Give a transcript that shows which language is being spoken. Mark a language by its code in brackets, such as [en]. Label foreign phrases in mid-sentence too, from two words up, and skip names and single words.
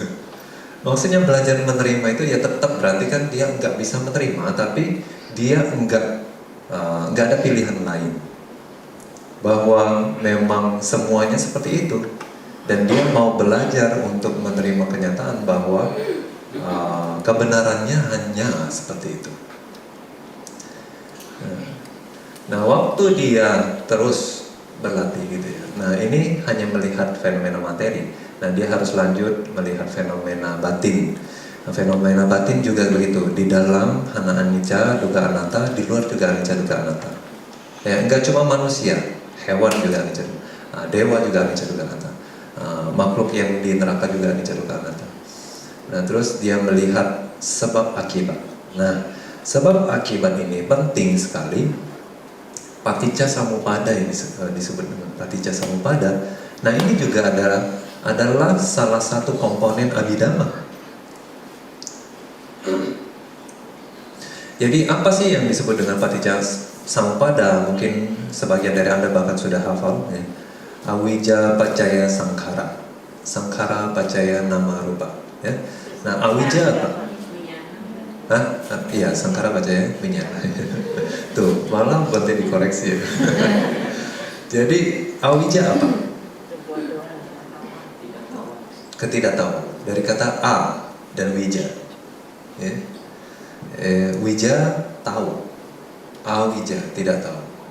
[id] Maksudnya belajar menerima itu ya tetap berarti kan dia nggak bisa menerima, tapi dia nggak ada pilihan lain, bahwa memang semuanya seperti itu dan dia mau belajar untuk menerima kenyataan bahwa kebenarannya hanya seperti itu. Nah waktu dia terus berlatih gitu ya. Nah ini hanya melihat fenomena materi. Nah dia harus lanjut melihat fenomena batin. Nah, fenomena batin juga begitu. Di dalam hana [pi] anicca dukkha anatta, [id] di luar juga [pi] anicca dukkha anatta. [id] Ya enggak cuma manusia, hewan juga anicca, dewa juga [pi] anicca dukkha anatta, [id] makhluk yang di neraka juga [pi] anicca dukkha anatta. [id] Nah terus dia melihat sebab akibat. Nah sebab akibat ini penting sekali. [pi] Paticca samuppada [id] yang disebut dengan [pi] paticca samuppada. [id] Nah ini juga adalah salah satu komponen abhidhamma. Jadi apa sih yang disebut dengan [pi] paticca samuppada? [id] Mungkin sebagian dari Anda bahkan sudah hafal ya. [pi] Awija paccaya sankhara, sankhara paccaya nama rupa ya. [id] Nah awija apa? Iya, [pi] sankhara paccaya winyana. [id] Tuh, malah penting dikoreksi ya. Jadi awija apa? Ketidaktahuan. Dari kata a dan wija ya. Wija tahu, awija tidak tahu.